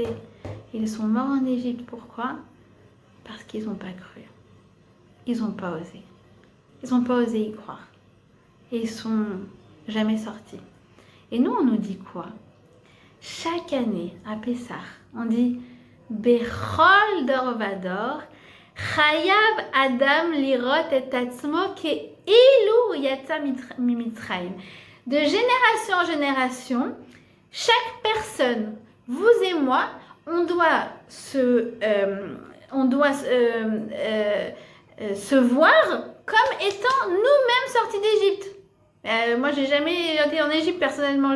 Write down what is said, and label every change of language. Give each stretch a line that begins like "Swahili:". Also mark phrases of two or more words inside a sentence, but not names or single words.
French: Ils sont morts en Égypte. Pourquoi? Parce qu'ils n'ont pas cru. Ils n'ont pas osé. Ils n'ont pas osé y croire. Et ils sont jamais sortis. Et nous, on nous dit quoi? Chaque année, à Pessah, on dit
Hebrew: בכל דור ודור חייב אדם לראות את עצמו כאילו יצא ממצרים.
French: De génération en génération, chaque personne, vous et moi, on doit se voir comme étant nous-mêmes sortis d'Égypte. Moi, j'ai jamais été en Égypte personnellement.